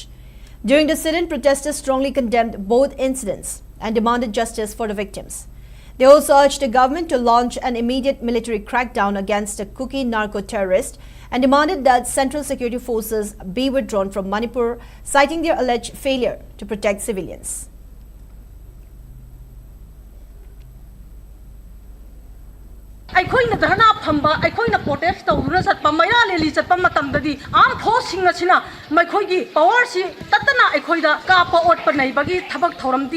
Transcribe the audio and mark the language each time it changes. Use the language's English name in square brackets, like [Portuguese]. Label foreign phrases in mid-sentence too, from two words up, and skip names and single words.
[English] During the sit-in, protesters strongly condemned both incidents and demanded justice for the victims. They also urged the government to launch an immediate military crackdown against the Kuki narco-terrorist and demanded that central security forces be withdrawn from Manipur, citing their alleged failure to protect civilians. [Manipuri] ꯑꯩꯈꯣꯏꯅ ꯙꯔꯅꯥ ꯐꯝꯕ ꯑꯩꯈꯣꯏꯅ ꯄ꯭ꯔꯣꯇꯦꯁ ꯇꯧꯗꯨꯅ ꯆꯠꯄ ꯃꯩꯔꯥ ꯂꯦꯂꯤ ꯆꯠꯄ ꯃꯇꯝꯗꯗꯤ [English] armed forces [Manipuri] ꯑꯁꯤꯅ ꯃꯈꯣꯏꯒꯤ ꯄꯥꯋꯔꯁꯤ ꯇꯠꯇꯅ ꯑꯩꯈꯣꯏꯗ ꯀꯥꯞꯄ ꯑꯣꯠꯄ ꯅꯩꯕꯒꯤ ꯊꯕꯛ ꯊꯧꯔꯝꯗꯤ